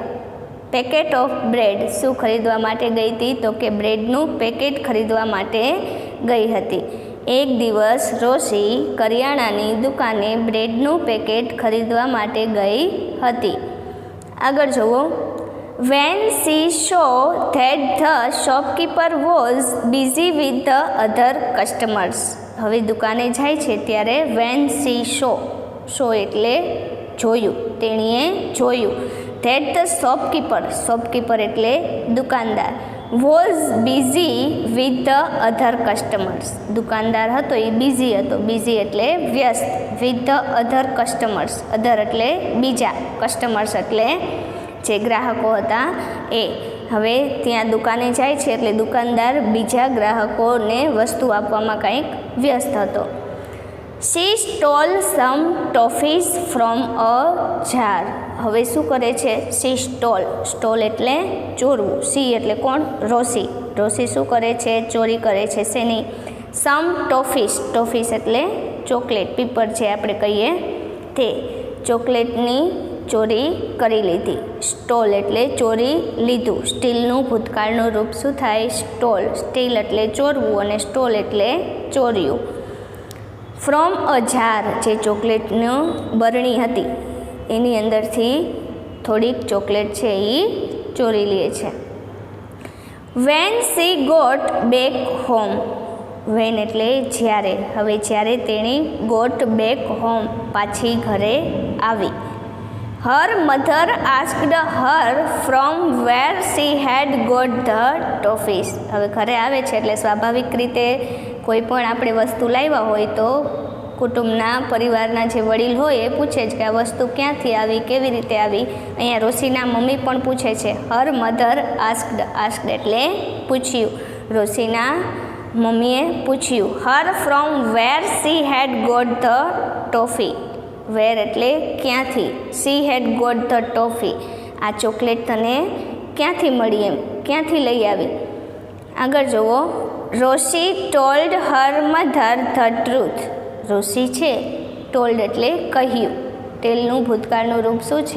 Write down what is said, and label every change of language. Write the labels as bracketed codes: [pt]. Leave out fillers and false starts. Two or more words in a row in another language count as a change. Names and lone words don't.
[en] packet of bread [gu] શું ખરીદવા માટે ગઈ હતી? તો કે બ્રેડનું પેકેટ ખરીદવા માટે ગઈ હતી. એક દિવસ રોશી કરિયાણાની દુકાને બ્રેડનું પેકેટ ખરીદવા માટે ગઈ હતી. આગળ જુઓ. [en] When she saw that the shopkeeper was busy with the other customers. [gu] હવે દુકાને જાય છે ત્યારે [en] when she saw [gu] એટલે જોયું, તેણીએ જોયું. [en] that the shopkeeper [gu] એટલે દુકાનદાર, [en] was busy with the other customers. [gu] દુકાનદાર હતો એ બિઝી હતો. બિઝી એટલે વ્યસ્ત. [en] with the other customers. [gu] other એટલે બીજા, કસ્ટમર્સ એટલે જે ગ્રાહકો હતા એ. હવે ત્યાં દુકાને જાય છે એટલે દુકાનદાર બીજા ગ્રાહકોને વસ્તુ આપવામાં કંઈક વ્યસ્ત હતો. [en] She stole some toffees from a jar. [gu] હવે શું કરે છે? [en] She stole [gu] એટલે ચોરવું. સી એટલે કોણ? રોશી. રોશી શું કરે છે? ચોરી કરે છે. શેની? some toffees એટલે ચોકલેટ, પીપર જે આપણે કહીએ તે. ચોકલેટની ચોરી કરી લીધી. સ્ટોલ એટલે ચોરી લીધું. સ્ટીલનું ભૂતકાળનું રૂપ શું થાય? સ્ટોલ. સ્ટીલ એટલે ચોરવું અને સ્ટોલ એટલે ચોર્યું. [en] from a jar, [gu] જે ચોકલેટનું બરણી હતી એની અંદરથી થોડીક ચોકલેટ છે એ ચોરી લે છે. [en] when she got back home. [gu] વેન એટલે જ્યારે. હવે જ્યારે તેણી [en] got back home [gu] પાછી ઘરે આવી. [en] Her mother asked her from where she had got the toffees. [gu] હવે ઘરે આવે છે એટલે સ્વાભાવિક રીતે કોઈ પણ આપણે વસ્તુ લાવ્યા હોય તો કુટુંબના પરિવારના જે વડીલ હોય એ પૂછે છે કે આ વસ્તુ ક્યાંથી આવી, કેવી રીતે આવી. અહીંયા રોશીના મમ્મી પણ પૂછે છે. [en] Her mother asked [gu] એટલે પૂછ્યું. રોશીના મમ્મીએ પૂછ્યું. [en] Her from where she had got the toffee. વેર [gu] એટલે ક્યાંથી. [en] she had got the toffee. [gu] આ ચોકલેટ તને ક્યાંથી મળી, એમ ક્યાંથી લઈ આવી. આગળ જુઓ. [en] રોશી told her mother the truth. [gu] રોશી છે ટોલ્ડ એટલે કહ્યું. ટેલનું ભૂતકાળનું રૂપ શું છે?